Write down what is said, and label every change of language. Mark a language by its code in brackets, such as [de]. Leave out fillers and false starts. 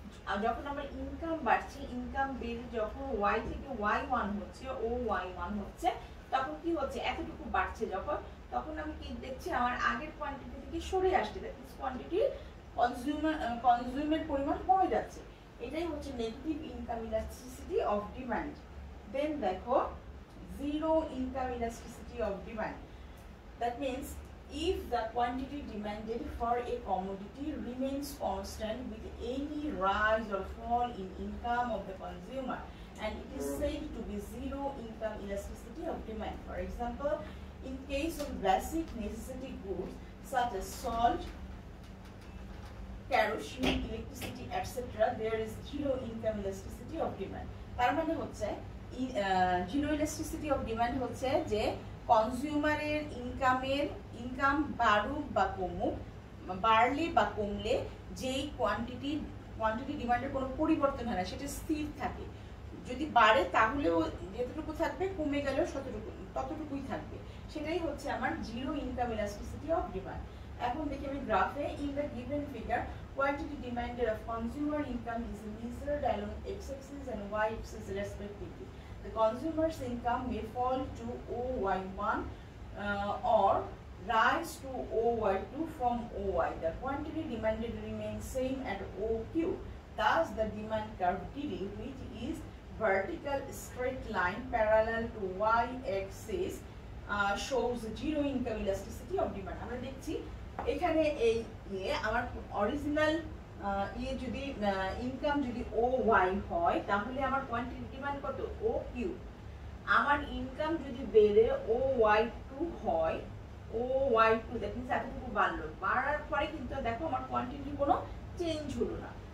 [bn] আর যখন আমার ইনকাম বাড়ছে, ইনকাম বেড়ে যখন ওয়াই থেকে ওয়াই ওয়ান হচ্ছে, ও ওয়াই ওয়ান হচ্ছে, তখন কি হচ্ছে এতটুকু বাড়ছে যখন, তখন আমি কি দেখছি আমার আগের কোয়ান্টিটি থেকে সরে আসছে, কোয়ান্টিটি কনজিউমের পরিমাণ কমে যাচ্ছে। এটাই হচ্ছে negative income elasticity of demand. দেন দেখো zero income elasticity of demand. [en] That means if the quantity demanded for a commodity remains constant with any rise or fall in income of the consumer, and it is said to be zero income elasticity of demand. For example, in case of basic necessity goods such as salt, kerosene, electricity, etc., there is zero income elasticity of demand. [bn] তার মানে হচ্ছে zero elasticity of demand হচ্ছে যে কনজিউমারের income বাড়ুক বা কমুক, বাড়লে বা কমলে যেই কোয়ান্টিটি ডিমান্ডের কোনো পরিবর্তন হয় না, সেটা স্থির থাকে। যদি বাড়ে তাহলেও যেতটুকু থাকবে, কমে গেলেও ততটুকুই থাকবে। সেটাই হচ্ছে আমার zero income elasticity of demand. এখন দেখি আমি গ্রাফে, [en] In the given figure quantity demanded of consumer income is measured along x-axis and y-axis respectively. The consumer's income may fall to OY1 or rise to OY2 from OY. The quantity demanded remains same at OQ. Thus, the demand curve DD, which is vertical straight line parallel to y-axis, shows zero income elasticity of demand. [bn] আমরা দেখছি এখানে এই আমার original যদি income যদি ও Y হয় তাহলে আমার কোয়ান্টিটি ডিমান্ড কত, ও কিউ। আমার ইনকাম যদি বেড়ে ও ওয়াই টু হয়, ও ওয়াই টু [en] that means [bn] এতটুকু বাড়লো, বাড়ার পরে কিন্তু দেখো আমার কোয়ান্টিটি কোনো চেঞ্জ হলো না।